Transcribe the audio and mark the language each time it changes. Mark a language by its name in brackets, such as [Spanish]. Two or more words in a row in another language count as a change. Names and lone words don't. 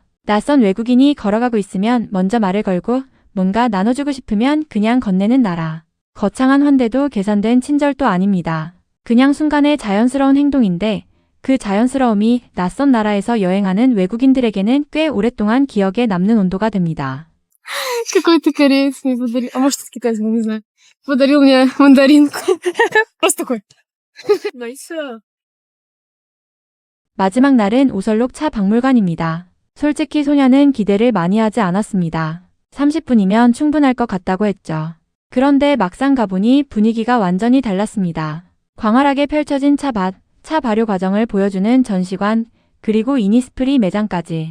[Korean] 낯선 외국인이 걸어가고 있으면 먼저 말을 걸고 뭔가 나눠주고 싶으면 그냥 건네는 나라. 거창한 환대도 계산된 친절도 아닙니다. 그냥 순간의 자연스러운 행동인데 그 자연스러움이 낯선 나라에서 여행하는 외국인들에게는 꽤 오랫동안 기억에 남는 온도가 됩니다. [Russian] Какой-то кореец мне подарил. А может, это китаец, не знаю. Подарил мне мандаринку. Просто такой. [English] Nice. [Korean] 마지막 날은 오설록 차 박물관입니다. 솔직히 소냐는 기대를 많이 하지 않았습니다. 30분이면 충분할 것 같다고 했죠. 그런데 막상 가보니 분위기가 완전히 달랐습니다. 광활하게 펼쳐진 차밭, 차 발효 과정을 보여주는 전시관, 그리고 이니스프리 매장까지.